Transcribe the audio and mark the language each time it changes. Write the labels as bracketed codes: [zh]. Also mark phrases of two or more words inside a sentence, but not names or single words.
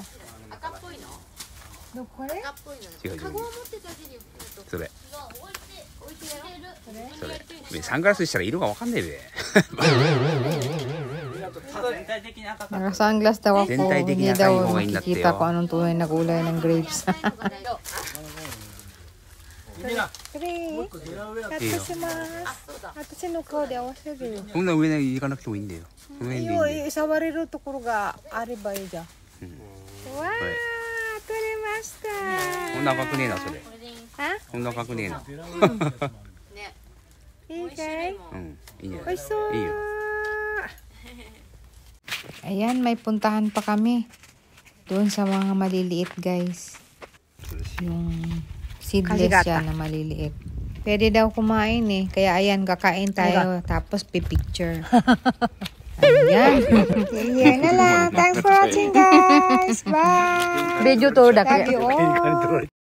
[ja] 赤っぽいの？どこれ？赤っぽいの。違う。カゴを持ってたしに。それ。置いてやる。それ。サングラスしたら色がわかんねえべ。全体的に赤かった。 [tl] Naka-sunglass daw ako. [ja] 全体的 [tl] Hindi [ja] な赤い [tl] daw [ja] 方がいいんだってよ。 [tl] makikita kung anong tunay na kulay ng grapes. [ja] 私の顔で合わせるよ。こんな上に行かなくてもいいんだよ。この辺でいいんだよ。触れるところがあればいいじゃん。わー、取れました。こんな赤くねえなそれ。あ？こんな赤くねえな。いいかい？うん、いいんじゃ美ない？味しそう。いいよ。 [tl] Ayan, may puntahan pa kami. Doon sa mga maliliit, guys. Yung seedless siya na maliliit. Pwede daw kumain eh. Kaya ayan, kakain tayo. Tapos pipicture. Ayan. Yan na lang. [en] Thanks for watching, guys. Bye. [tl] Video to. [en] Love you all.